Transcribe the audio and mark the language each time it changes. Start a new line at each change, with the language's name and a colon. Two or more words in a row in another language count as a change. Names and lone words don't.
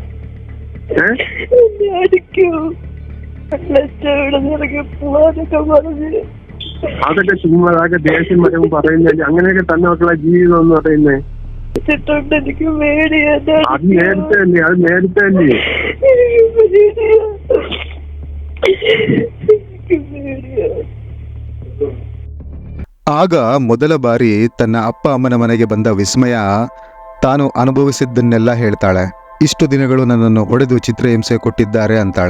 Malayalam: അടിക്കും, ഇവിടെ ഇറങ്ങി പോവാനൊക്കെ പറഞ്ഞ്. അതൊക്കെ ചുമ്മാ, അതൊക്കെ ദേഷ്യം വരുമ്പോൾ പറയുന്നില്ല. അങ്ങനെയൊക്കെ തന്നെ മക്കളെ ജീവിതം എന്ന് പറയുന്നേ. എനിക്ക് പേടിയാ. അത് നേരത്തെ അല്ലേ, അത് നേരത്തെ അല്ലേ.
Kannada: ಆಗ ಮೊದಲ ಬಾರಿ ತನ್ನ ಅಪ್ಪ ಅಮ್ಮನ ಮನೆಗೆ ಬಂದ ವಿಸ್ಮಯ ತಾನು ಅನುಭವಿಸಿದ್ದನ್ನೆಲ್ಲ ಹೇಳ್ತಾಳೆ. ಇಷ್ಟು ದಿನಗಳು ನನ್ನನ್ನು ಹೊಡೆದು ಚಿತ್ರಹಿಂಸೆ ಕೊಟ್ಟಿದ್ದಾರೆ ಅಂತಾಳೆ.